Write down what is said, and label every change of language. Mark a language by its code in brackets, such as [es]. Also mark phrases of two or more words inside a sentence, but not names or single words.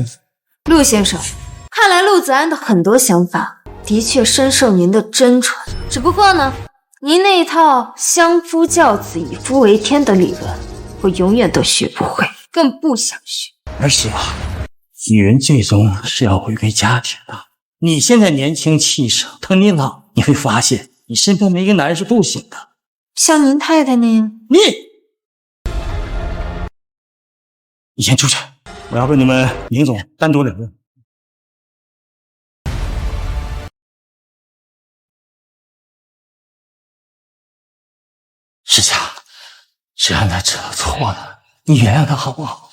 [zh] 陸先生，看來陸子安的很多想法的確深受您的真傳，只不過呢，您那一套相夫教子、以夫為天的理論，我永遠都學不會，更不想學。兒媳婦，女人最終是要回歸家庭的。你現在年輕氣盛，等你老，你會發現你身邊沒一個男人是不行的。像您太太那樣。你先出去，我要跟你們寧總單獨聊聊。是夏，芷安她知道錯了，你原諒她好不好？